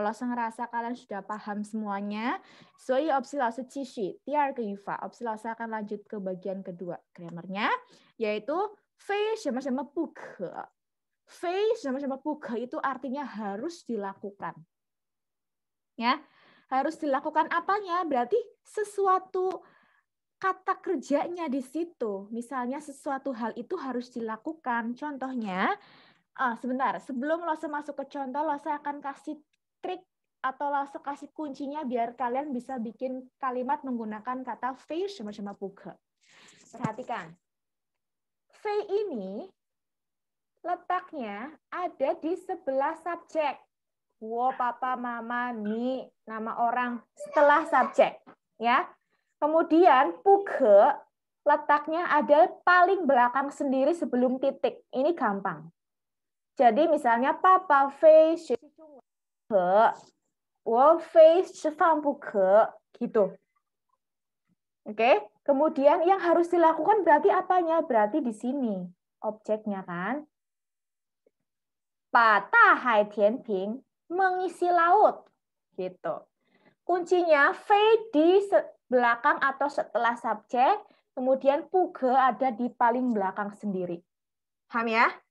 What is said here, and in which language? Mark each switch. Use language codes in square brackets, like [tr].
[id] Langsung ngerasa kalian sudah paham semuanya. [zh] 所以 Opsi 老师继续第二个语法。 [id] Opsi 老师 akan lanjut ke bagian kedua grammarnya, yaitu 非什么什么不可。非什么什么不可 itu artinya harus dilakukan. Ya, harus dilakukan apanya? Berarti sesuatu kata kerjanya di situ. Misalnya sesuatu hal itu harus dilakukan. Contohnya, sebentar, sebelum Lose masuk ke contoh, Lose akan kasih trik atau Lose kasih kuncinya biar kalian bisa bikin kalimat menggunakan kata 非什么什么不可.Perhatikan. 非 ini letaknya ada di sebelah subjek. Wo, papa, mama, ni, nama orang setelah subjek. Ya. Kemudian 不可 letaknya ada paling belakang sendiri sebelum titik. Ini gampang. Jadi misalnya papa [zh] 非学习中文不可，我非吃饭不可 gitu. [id] Oke. Kemudian yang harus dilakukan berarti apanya? Berarti di sini objeknya kan. [zh] 把大海填平 [id] mengisi laut gitu. Kuncinya 非 di belakang atau setelah subjek, kemudian 不可 ada di paling belakang sendiri. Paham ya?